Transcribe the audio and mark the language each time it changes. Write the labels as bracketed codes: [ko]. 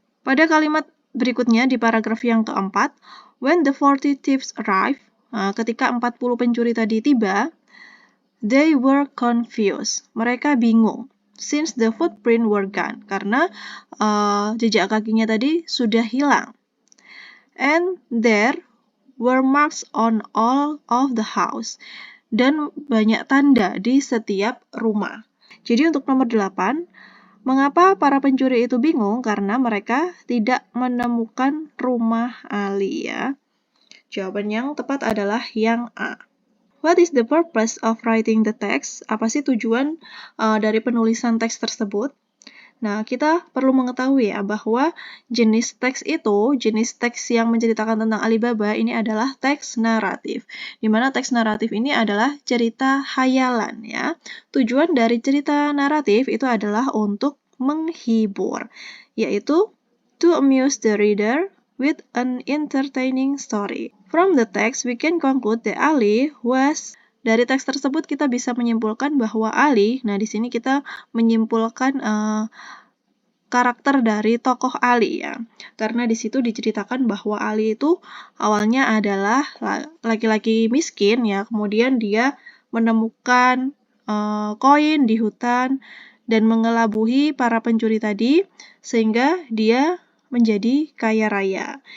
[id] Pada kalimat berikutnya di paragraf yang keempat, [en] when the 40 thieves arrived, [id] ketika 40 pencuri tadi tiba, [en] they were confused. [id] Mereka bingung. [en] Since the footprint were gone, [id] karena jejak kakinya tadi sudah hilang. [en] And there were marks on all of the house. [id] Dan banyak tanda di setiap rumah. Jadi untuk nomor 8, mengapa para pencuri itu bingung? Karena mereka tidak menemukan rumah Ali ya. Jawaban yang tepat adalah yang A. [en] What is the purpose of writing the text? [id] Apa sih tujuan dari penulisan teks tersebut? Nah, kita perlu mengetahui ya bahwa jenis teks yang menceritakan tentang Alibaba ini adalah teks naratif. Di mana teks naratif ini adalah cerita hayalan ya. Tujuan dari cerita naratif itu adalah untuk menghibur, yaitu [en] to amuse the reader with an entertaining story. From the text, we can conclude that Ali was. [id] Dari teks tersebut kita bisa menyimpulkan bahwa Ali, nah di sini kita menyimpulkan karakter dari tokoh Ali ya. Karena di situ diceritakan bahwa Ali itu awalnya adalah laki-laki miskin ya, kemudian dia menemukan koin di hutan dan mengelabuhi para pencuri tadi sehingga dia menjadi kaya raya.